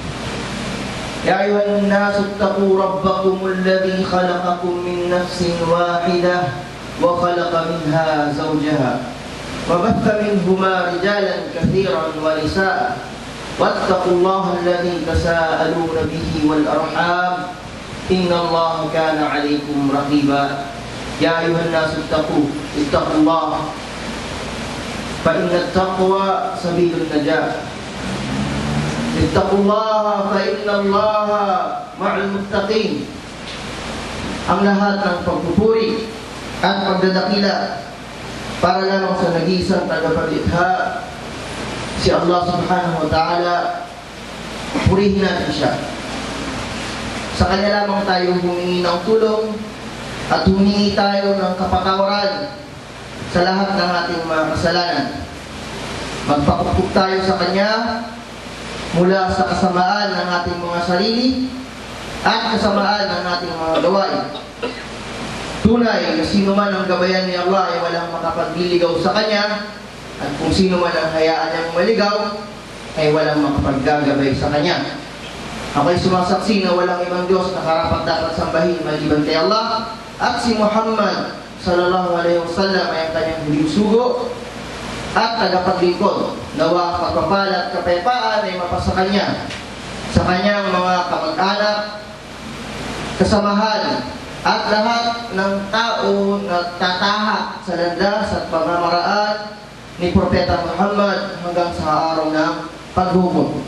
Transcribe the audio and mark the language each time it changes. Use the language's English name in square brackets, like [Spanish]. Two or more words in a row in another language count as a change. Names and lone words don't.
[Arabic] يا أيها الناس اتقوا ربكم الذي خلقكم من نفس واحدة وخلق منها زوجها وبث منهما رجالا كثيرا ونساء واتقوا الله الذي تساءلون به والأرحام إن الله كان عليكم رقيبا. يا أيها الناس اتقوا الله فإن التقوى سبيل النجاة. اتقوا الله فإن الله مع المتقين. [Filipino] Ang lahat ng pagpupuri at pagdadakila para lamang sa nag-iisang tagapaglikha, si Allah [Arabic] سبحانه وتعالى. [Filipino] Purihin natin siya. Sa Kanya lamang tayo humingi ng tulong at humingi tayo ng kapatawaran sa lahat ng ating mga kasalanan. Magpakupok tayo sa Kanya mula sa kasamaan ng ating mga sarili at kasamaan ng ating mga gawain. Tunay na sino man ang gabayan ni Allah ay walang makapagliligaw sa Kanya, at kung sino man ang hayaan niyang maligaw ay walang makapaggagabay sa Kanya. Ako'y sumasaksi na walang ibang Diyos na karapat dapat sambahin maliban kay Allah, at si Muhammad [Arabic] صلى الله عليه وسلم [Filipino] ay ang Kanyang huling sugo at tagapaglingkod. Nawa pagpapala at kapayapaan ay mapasa Kanya, sa Kanyang mga kamag-anak, kasamahan, at lahat ng tao na tatahak sa landas at pamamaraan ni Propeta Muhammad hanggang sa araw ng paghukom.